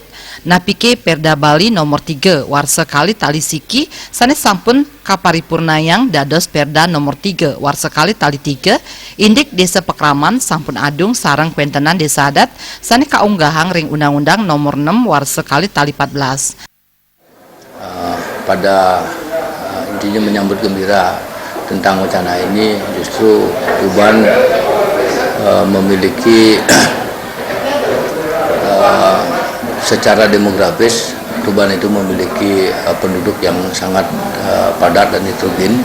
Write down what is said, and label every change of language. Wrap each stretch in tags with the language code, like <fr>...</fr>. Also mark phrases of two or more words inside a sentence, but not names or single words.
<ban>Napike Perda Bali nomor 3 warsa kali tali siki sanes sampun kaparipurnayang dados Perda nomor 3 warsa kali tali 3 indik Desa Pekraman sampun adung sarang kuentenan Desa Adat sanes kaunggahang ring Undang-Undang nomor 6 warsa kali tali 14.</ban> <id>Pada intinya menyambut gembira tentang wacana ini, justru Tuban memiliki secara demografis Tuban itu memiliki penduduk yang sangat padat dan heterogen.</id>